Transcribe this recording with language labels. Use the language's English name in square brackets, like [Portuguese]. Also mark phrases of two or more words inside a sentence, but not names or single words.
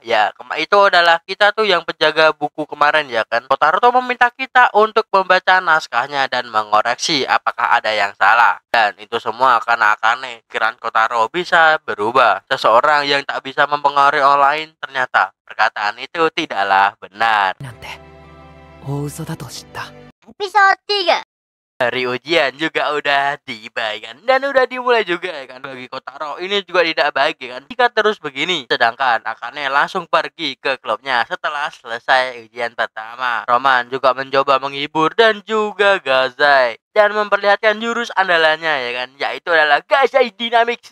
[Indonesian] Ya, itu adalah kita tuh yang penjaga buku kemarin ya kan. Kotaro tuh meminta kita untuk membaca naskahnya dan mengoreksi apakah ada yang salah. Dan itu semua karena Akane pikiran Kotaro bisa berubah. Seseorang yang tak bisa mempengaruhi orang lain, ternyata perkataan itu tidaklah benar. [Japanese] なんて大嘘だと知った。 [Indonesian] Episode 3. Hari ujian juga udah tiba ya kan, dan udah dimulai juga ya kan. Bagi Kotaro ini juga tidak baik ya kan jika terus begini. Sedangkan Akane langsung pergi ke klubnya setelah selesai ujian pertama. Roman juga mencoba menghibur dan juga Gazai dan memperlihatkan jurus andalannya ya kan, yaitu adalah Gazai Dynamics.